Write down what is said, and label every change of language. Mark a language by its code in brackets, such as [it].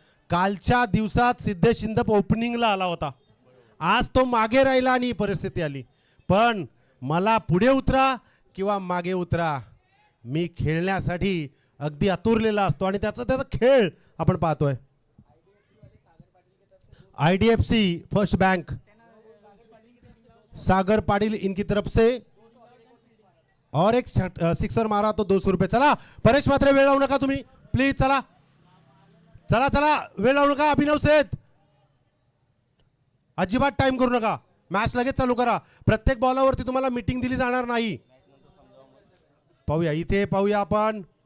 [mr] कालच्या दिवसात सिद्धेश शिंदप ओपनिंगला आला होता. आज तो मागे राहिला आणि ही परिस्थिती आली. पण मला पुढे उतरा किंवा मागे उतरा, मी खेळण्यासाठी अगदी आतुरलेला असतो आणि त्याचा खेळ आपण पाहतोय. [hi] IDFC फर्स्ट बैंक सागर पाटिल इनकी तरफ से और एक सिक्सर मारा तो 200 रुपये. [mr] चला परेश मात्र वेळ लावू नका तुम्ही प्लीज. चला चला चला वेळ लावू नका. अभिनव सेठ अजिबात टाइम करू नका. मॅच लगेच चालू करा. प्रत्येक बॉलावरती तुम्हाला मीटिंग दिली जाणार नाही. पाहूया इथे पाहूया आपण.